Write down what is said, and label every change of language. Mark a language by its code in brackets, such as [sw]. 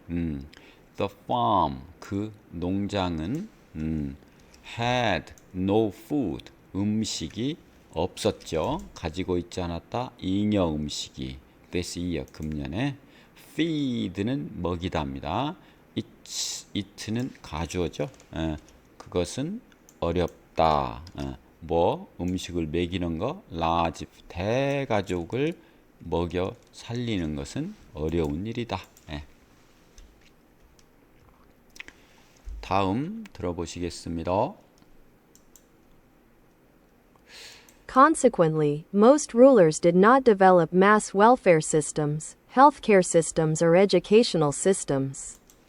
[en] The farm [ko] 그 농장은 [en] had no food [ko] 음식이 없었죠. 가지고 있지 않았다. 잉여 음식이 [en] this year [ko] 금년에 feed는 먹이다입니다. it는 가주어죠. 그것은 어렵다. 뭐 음식을 먹이는 거 large 대가족을 먹여 살리는 것은 어려운 일이다. 다음 들어보시겠습니다. [en] Consequently, most rulers did not develop mass welfare systems, healthcare systems, or educational systems.